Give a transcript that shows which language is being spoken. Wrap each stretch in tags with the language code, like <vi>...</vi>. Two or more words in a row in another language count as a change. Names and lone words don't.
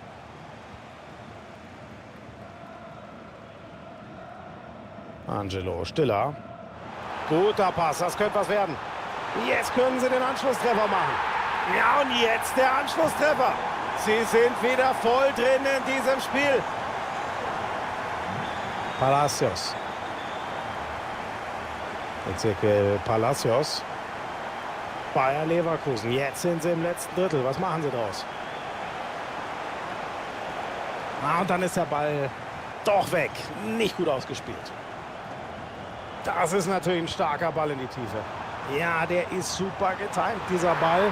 <de>Angelo Stiller. Guter Pass, das könnte was werden. Jetzt können sie den Anschlusstreffer machen. Ja, und jetzt der Anschlusstreffer. Sie sind wieder voll drin in diesem Spiel. Palacios. Ezequiel Palacios. Bayer Leverkusen. Jetzt sind sie im letzten Drittel. Was machen sie draus? Und dann ist der Ball doch weg. Nicht gut ausgespielt. Das ist natürlich ein starker Ball in die Tiefe. Ja, der ist super getimt, dieser Ball.</de>